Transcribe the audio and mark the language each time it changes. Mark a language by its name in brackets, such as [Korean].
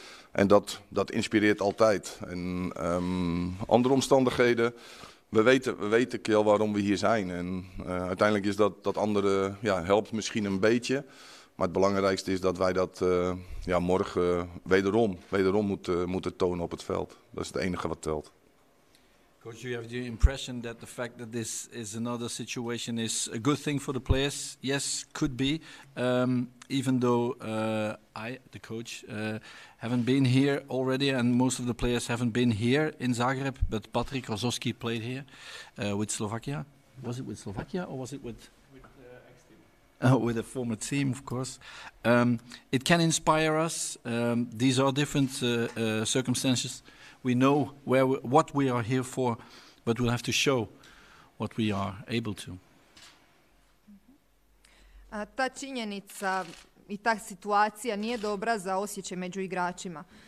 [Dutch] En dat inspireert altijd. En andere omstandigheden, we weten wel waarom we hier zijn. En uiteindelijk is dat andere, helpt misschien een beetje. Maar het belangrijkste is dat wij dat morgen wederom moeten tonen op het veld. Dat is het enige wat telt. [English] Coach, you have the impression that the fact that this is another situation is a good thing for the players? Yes, could be. Even though I, the coach, haven't been here already, and most of the players haven't been here in Zagreb, but Patrick Rozovski played here with Slovakia. Was it with Slovakia or was it with ex-team? With a former team, of course. It can inspire us. These are different circumstances. We know what we are here for, but we'll have to show what we are able to. [Croatian] Ta činjenica i ta situacija nije dobra za osjećaj među igračima.